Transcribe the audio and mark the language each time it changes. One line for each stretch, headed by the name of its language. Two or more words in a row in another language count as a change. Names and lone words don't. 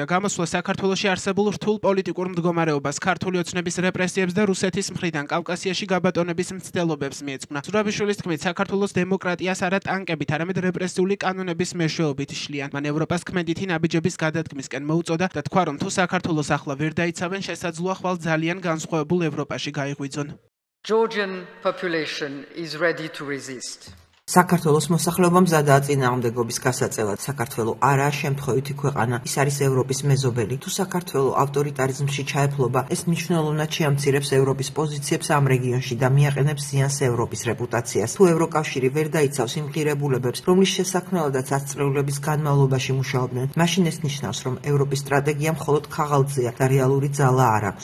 Georgian: გამოსვლა საქართველოში არსებულ რთულ პოლიტიკურ მდგომარეობას, ქართული ოცნების რეპრესიებს და რუსეთის მხრიდან კავკასიაში გაბატონების მცდელობებს მიეძღვნა. ზურაბიშვილის თქმით, საქართველოს დემოკრატიას არა ტანკებით, არამედ რეპრესიული კანონების მეშვეობით შლიან. მან ევროპას ქმედითი ნაბიჯების გადადგმისკენ მოუწოდა და თქვა, რომ თუ საქართველოს ახლა ვერ დაიცავენ, შესაძლოა ხვალ ძალიან განსხვავებულ ევროპაში გაიღვიძონ.
English: Georgian population is ready to resist.
Georgian: საქართველოს მოსახლეობა მზადაა წინააღმდეგობის გასაწევად. საქართველო არაა შემთხვევითი ქვეყანა, ის არის ევროპის მეზობელი. თუ საქართველო ავტორიტარიზმში ჩაეფლობა, ეს მნიშვნელოვნად შეამცირებს ევროპის პოზიციებს ამ რეგიონში და მიაყენებს ზიანს ევროპის რეპუტაციას. თუ ევროკავშირი ვერ დაიცავს იმ ღირებულებებს, რომლის შესაქმნელადაც ათწლეულების განმავლობაში მუშაობდნენ, მაშინ ეს ნიშნავს, რომ ევროპის სტრატეგია მხოლოდ ქაღალდზეა და რეალური ძალა არ აქვს.